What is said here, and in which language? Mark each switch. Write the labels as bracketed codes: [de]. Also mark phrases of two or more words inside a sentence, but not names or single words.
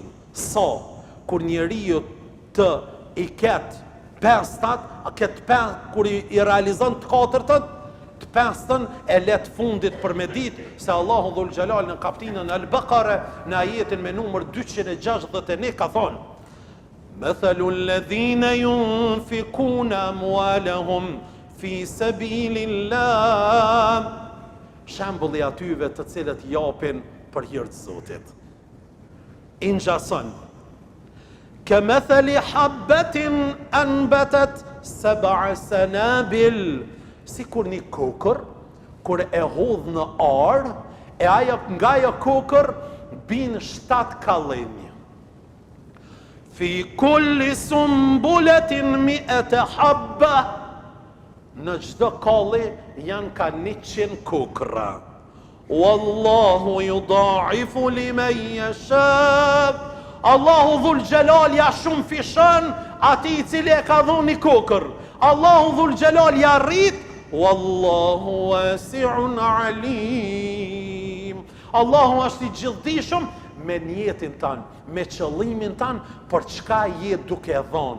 [sq] Sa, kur njeriu të i ketë pestat, kur i realizon të katërtët, të pestën e let fundit për me ditë, se Allahu dhul xhelal në kapitullin Al-Baqara, në ajetin me numër 261 ka thonë: [ar] مثل الذين ينفقون أموالهم في سبيل الله. [sq] Shembulli atyve të cilët japin për hir të Zotit. Ingjason. [ar] كمثل حبة أنبتت 7 سنابل. [sq] Sikur një kokër, kur e hodh në ar, e nga ajo kokër bin 7 kallinj. [ar] في كل سنبلة 100 حبة. [sq] Në çdo kalli janë ka 100 kokra. [ar] والله يضاعف لمن يشاء. [sq] Allahu dhul xhelal ja shumë fishon atij i cili e ka dhënë një kokër. Allahu dhul xhelal ja rrit. [ar] والله واسع عليم. [sq] Allahu është i gjithdijshëm me njetin tanë, me qëllimin tanë, për çka je duke dhënë.